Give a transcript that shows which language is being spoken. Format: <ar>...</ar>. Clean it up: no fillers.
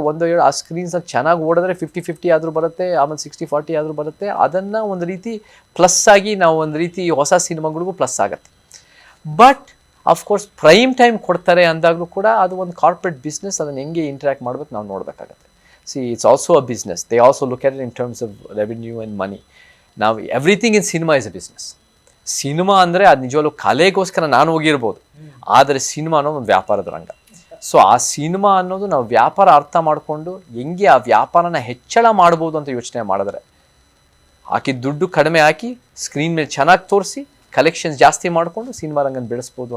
<kn>1-2 ಆ ಸ್ಕ್ರೀನ್ಸ್ ಚೆನ್ನಾಗಿ ಓಡಿದ್ರೆ 50-50 ಆದರೂ ಬರುತ್ತೆ, ಆಮೇಲೆ 60-40 ಆದರೂ ಬರುತ್ತೆ. ಅದನ್ನು ಒಂದು ರೀತಿ ಪ್ಲಸ್ ಆಗಿ ನಾವು ಒಂದು ರೀತಿ ಹೊಸ ಸಿನಿಮಾಗಳಿಗೂ ಪ್ಲಸ್ ಆಗುತ್ತೆ. ಬಟ್ ಅಫ್ಕೋರ್ಸ್ ಪ್ರೈಮ್ ಟೈಮ್ ಕೊಡ್ತಾರೆ ಅಂದಾಗಲೂ ಕೂಡ ಅದು ಒಂದು ಕಾರ್ಪೊರೇಟ್ ಬಿಸ್ನೆಸ್. ಅದನ್ನು ಹೆಂಗೆ ಇಂಟ್ರ್ಯಾಕ್ಟ್ ಮಾಡಬೇಕು ನಾವು ನೋಡಬೇಕಾಗತ್ತೆ.</kn> <en>it's also a business. They also look at it in terms of revenue and money. Now everything in cinema is a business.</en> <kn>Cinema ಅಂದರೆ ಅದು ನಿಜವಾಗ್ಲೂ ಕಲೆಗೋಸ್ಕರ ನಾನು ಹೋಗಿರ್ಬೋದು, ಆದರೆ ಸಿನಿಮಾ ಅನ್ನೋದು ಒಂದು ವ್ಯಾಪಾರದ ರಂಗ. ಸೊ ಆ ಸಿನಿಮಾ ಅನ್ನೋದು ನಾವು ವ್ಯಾಪಾರ ಅರ್ಥ ಮಾಡಿಕೊಂಡು ಹೆಂಗೆ ಆ ವ್ಯಾಪಾರನ ಹೆಚ್ಚಳ ಮಾಡ್ಬೋದು ಅಂತ ಯೋಚನೆ ಮಾಡಿದ್ರೆ, ಹಾಕಿ ದುಡ್ಡು ಕಡಿಮೆ ಹಾಕಿ ಸ್ಕ್ರೀನ್ ಮೇಲೆ ಚೆನ್ನಾಗಿ ತೋರಿಸಿ ಕಲೆಕ್ಷನ್ಸ್ ಜಾಸ್ತಿ ಮಾಡಿಕೊಂಡು ಸಿನಿಮಾ ರಂಗನ ಬೆಳೆಸ್ಬೋದು.</kn>